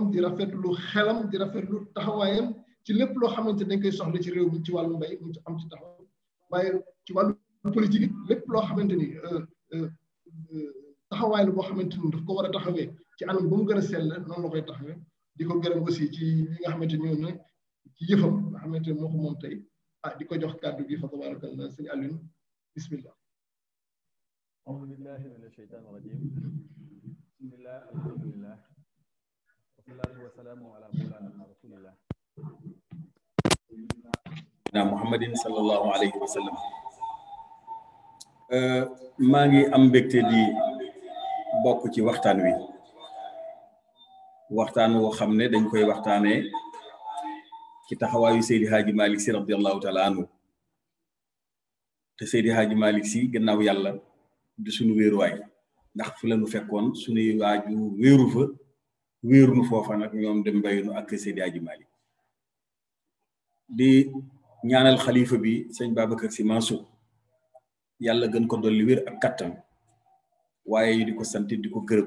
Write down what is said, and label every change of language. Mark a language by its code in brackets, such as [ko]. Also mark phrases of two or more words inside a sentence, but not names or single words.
[wo] di rafetlu xelam di rafetlu taxawaayam ci lépp loo xamante dañ koy soxla ci réew mi ci wàllu mbay mu am ci taxaw waaye ci wàllu politique lépp loo xamante ni taxawaay la boo xamante ni daf ko war a taxawee ci anam ba mu gën a sell noonu la koy taxawee di ko gërëm aussi ci li nga xamante ni ñëw na ci yëfam nga xamante ni moo ko moom tey di ko jox kàddu gi fa tabarakallah sëñ Alioune bismillah. [ar] أعوذ بالله من الشيطان الرجيم بسم الله الحمد لله والصلاة والسلام على مولانا رسول الله محمد صلى الله عليه وسلم. [wo] maa ngi am mbégte di bokk ci waxtaan wi waxtaan woo xam ne dañ koy waxtaanee ci taxawaayu Seydi Hadji Malick Sy [ar] رضي الله تعالى عنه [wo] te Seydi Hadji Malick Sy gannaaw yàlla di suñu wéeruwaay ndax fu la nu fekkoon suñuy waaju wéeru fa wéeru nu foofa nag ñoom dem bayinu ak Seydi Hadji Malick di ñaanal xalifa bi sëñ Babacar Sy Mansour yàlla gën ko dolli wér ak kattan waaye di ko sant di ko gërëm